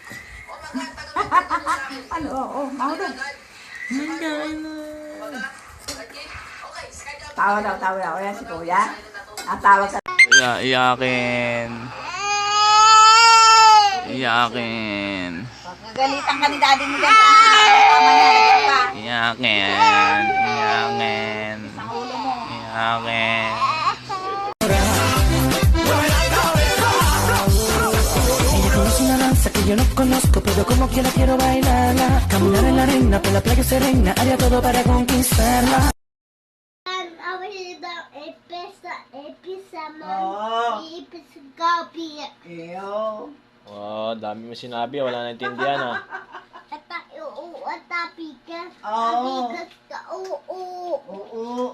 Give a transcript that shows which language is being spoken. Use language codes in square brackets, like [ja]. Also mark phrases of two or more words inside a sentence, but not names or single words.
[tl] Ano, oh, mahulog. Tawa daw. Ayan si kuya. Ang tawag sa... Iyakin. Iyakin. Gagalitan ka ni daddy mo dyan sa kama niya. Lagyan ka. Iyakin. Iyakin. Ang ulo mo. Iyakin. [es] Una danza que yo no conozco, pero como quiera quiero bailarla. Caminar en la arena, por la playa serena, haría todo para conquistarla. Eyo. [tl] Wow, dami mo sinabi. Wala naintindihan ha. Oo.